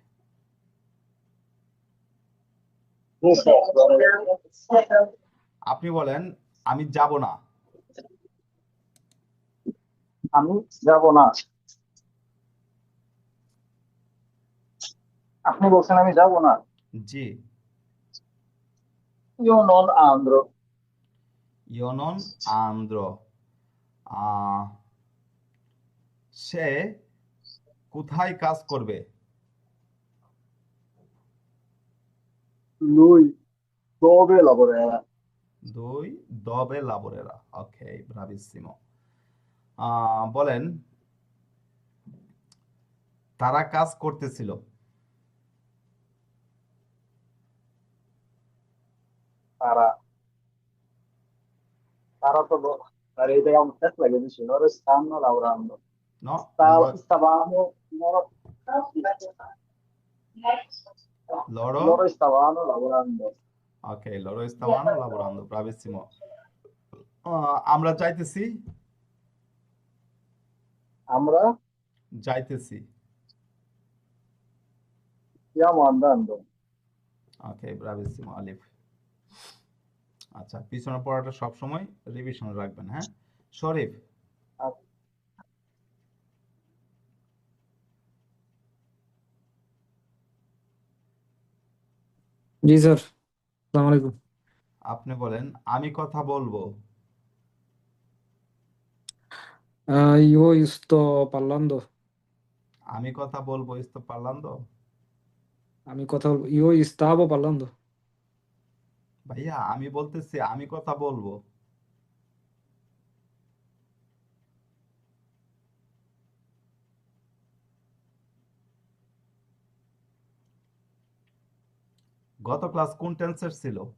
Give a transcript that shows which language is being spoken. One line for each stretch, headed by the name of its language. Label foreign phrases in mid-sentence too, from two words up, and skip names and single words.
Bangla: জি স্যার। আপনি বলেন আমি যাব না। আমি যাব না। আপনি বলছেন আমি যাব না। জি।
Italian: Io non andrò. io non andrò,
Bangla: আহ, সে কোথায় কাজ করবে?
Italian: Lui dove lavorerà?
Bangla: দুই,
Italian: dove lavorerà.
Bangla: ওকে, ব্রাভিসিমো। বলেন তারা কাজ করতেছিল।
Italian: Sarà. Sarà proprio la rete un test che dice loro stanno lavorando. No, loro, Stavamo loro, loro, loro stavano lavorando. ok, loro stavano lavorando, bravissimo.
Bangla: আমরা যাইতেছি, আমরা যাইতেছি।
Italian: stiamo andando.
Bangla: ওকে, ব্রাভিসিমো আলিফ। আচ্ছা, পিছনের পড়াটা সব সময় রিভিশনে রাখবেন, হ্যাঁ। শরীফ, Ah, জি স্যার,
Arabic: السلام عليكم.
Bangla: আপনি বলেন আমি কথা বলবো।
Italian: Io sto parlando,
Bangla: আমি কথা বলবো,
Italian: sto parlando। io stavo parlando,
Bangla: ভাইয়া আমি বলতেছি আমি কথা বলবো। গত ক্লাস কোন টেন্সের ছিল?